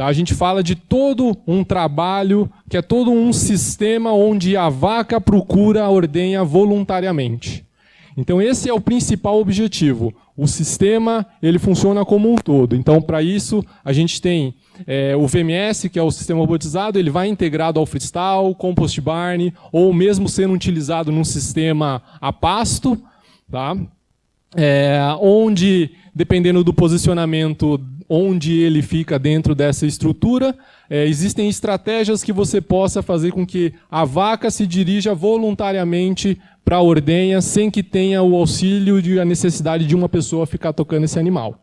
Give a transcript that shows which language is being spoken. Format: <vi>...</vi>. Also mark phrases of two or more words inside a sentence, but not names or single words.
<pt>A gente fala de todo um trabalho, que é todo um sistema onde a vaca procura a ordenha voluntariamente. Então esse é o principal objetivo. O sistema ele funciona como um todo. Então para isso a gente tem o VMS, que é o sistema robotizado, ele vai integrado ao freestyle,</pt> <en>compost barn,</en> <pt>ou mesmo sendo utilizado num sistema a pasto, tá? Onde, dependendo do posicionamento onde ele fica dentro dessa estrutura, existem estratégias que você possa fazer com que a vaca se dirija voluntariamente para a ordenha sem que tenha o auxílio de a necessidade de uma pessoa ficar tocando esse animal.</pt>